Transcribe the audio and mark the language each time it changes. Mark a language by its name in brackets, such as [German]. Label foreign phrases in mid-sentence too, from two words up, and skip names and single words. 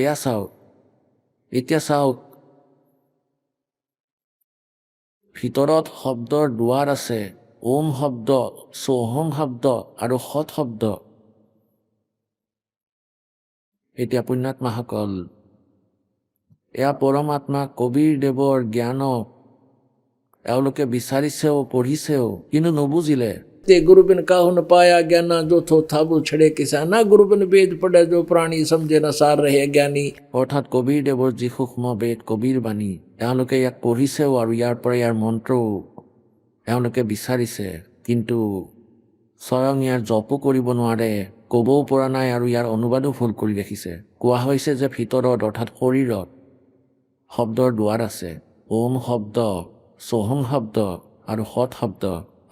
[Assamese] এয়া চাওক, এতিয়া চাওক, ভিতৰত শব্দৰ দুৱাৰ আছে, ওম শব্দ, সোহম শব্দ আৰু সৎ শব্দ। এতিয়া পুণ্যাত্মাসকল, এয়া পৰমাত্মা কবিৰদেৱৰ জ্ঞানক এওঁলোকে বিচাৰিছেও, পঢ়িছেও, কিন্তু নুবুজিলে। [Hindi] ते गुरु बिन काहु न पाया ज्ञाना, जो थो थाबु छड़े किसाना। गुरु बिन वेद पढ़े जो प्राणी, समझे न सार रहे ज्ञानी। [Assamese] অৰ্থাৎ কবিৰদেৱৰ যি সূক্ষ্ম বেদ, কবিৰ বাণী, এওঁলোকে ইয়াক পঢ়িছেও আৰু ইয়াৰ পৰা ইয়াৰ মন্ত্ৰও এওঁলোকে বিচাৰিছে, কিন্তু স্বয়ং ইয়াৰ জপো কৰিব নোৱাৰে, ক'বও পৰা নাই, আৰু ইয়াৰ অনুবাদো ভুল কৰি ৰাখিছে। কোৱা হৈছে যে ভিতৰত অৰ্থাৎ শৰীৰত শব্দৰ দুৱাৰ আছে, ওম শব্দ, সোহম শব্দ আৰু সৎ শব্দ।